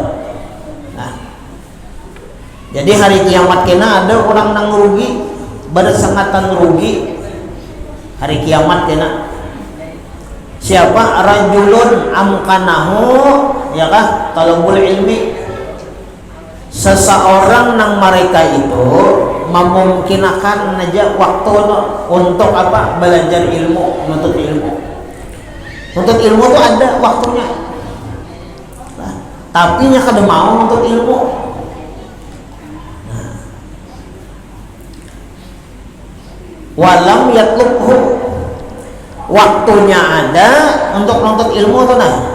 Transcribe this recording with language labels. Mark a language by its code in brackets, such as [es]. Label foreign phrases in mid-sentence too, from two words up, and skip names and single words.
[bjn] Nah, jadi hari kiamat kena ada orang yang rugi, bersangatan rugi hari kiamat kena. [id] Siapa? [ar] Rajulun amkanahu, [id] ya kah, [ar] talabul ilmi, [id] seseorang yang mereka itu memungkinkan aja waktu untuk apa? Belajar ilmu, menuntut ilmu. Menuntut ilmu itu ada waktunya. Nah, tapi nya kada mau menuntut ilmu. Nah. [ar] Walam yatlubhu, [id] waktunya ada untuk menuntut ilmu tuh nah.